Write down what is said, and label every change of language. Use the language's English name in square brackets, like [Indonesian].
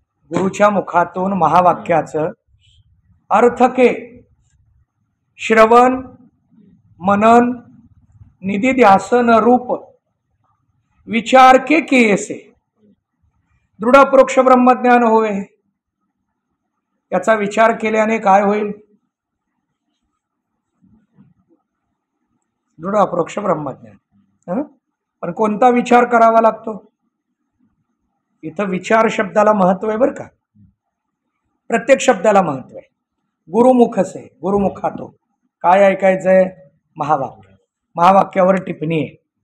[Marathi] गुरुच्या मुखातून महावाक्याचं [Hindi] अर्थ के श्रवण मनन निधिध्यासन रूप विचार के किए से दृढ अप्रोक्ष ब्रह्मज्ञान होय. [Marathi] याचा विचार केल्याने काय होईल? दृढ अप्रोक्ष ब्रह्मज्ञान. पण कोणता विचार करावा लागतो? इथं विचार शब्दाला महत्व आहे बरं का. प्रत्येक शब्दाला महत्व आहे. [Hindi] गुरुमुख से [Marathi] गुरुमुखातो काय ऐकायचंय? महावाक्य. महावाक्यावर टिप्पणी आहे.